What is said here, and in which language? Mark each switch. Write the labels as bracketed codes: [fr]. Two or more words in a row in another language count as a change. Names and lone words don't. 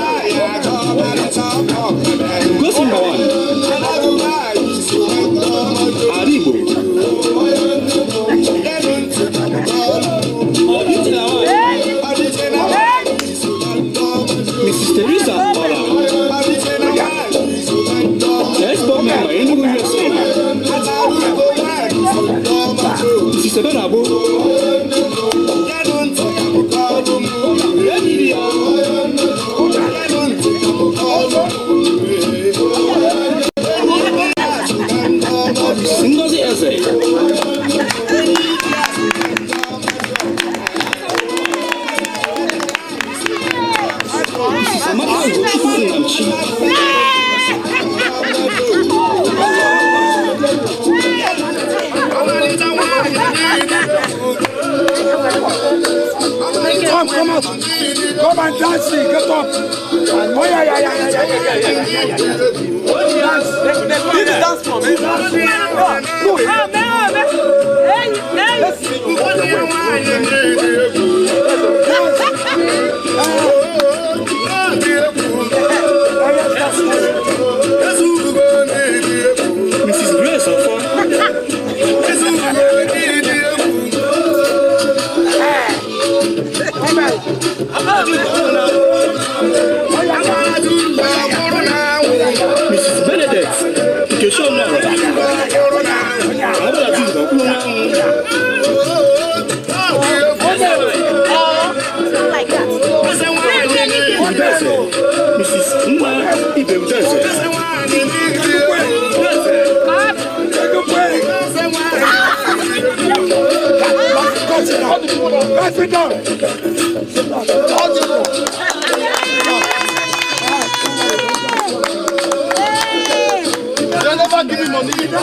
[en] Goes number one, Adibo. Mrs. Teresa Ola. Ex-board member Enugu USA. Mrs. Ebenabo. Ngozi Eze. Mrs. Amaka Ugochukwu Nnamchi. Come out. Come and dance. Get up. Oh, yeah. Dance. Dance for me. Let's see. Mrs. Grace Ofa. Mrs. Benedict, Ikechon Nora. Mrs. Nna Ibemdeze. Sit down. They never give me money.